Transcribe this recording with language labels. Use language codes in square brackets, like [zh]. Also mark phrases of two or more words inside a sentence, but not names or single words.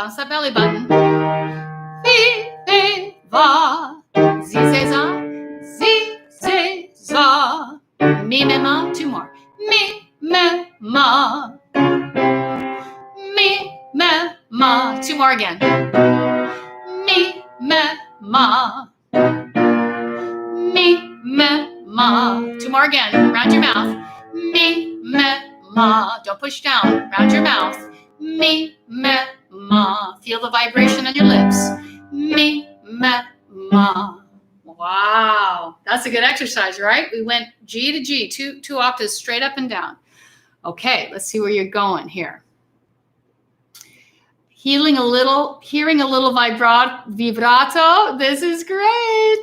[en] belly button. Viva, zizeza, zizeza. Mi, me, ma. Two more. Mi, me, ma. Mi, me, ma. Two more again. Mi, me, ma. Mi, me, ma. Two more again. Round your mouth. Mi, me, ma. Don't push down. Round your mouth. Mi, me, ma. Feel the vibration on your lips. Mi, me, ma. Wow. That's a good exercise, right? We went G to G, two octaves straight up and down. Okay, let's see where you're going here. Hearing a little vibrato. This is great.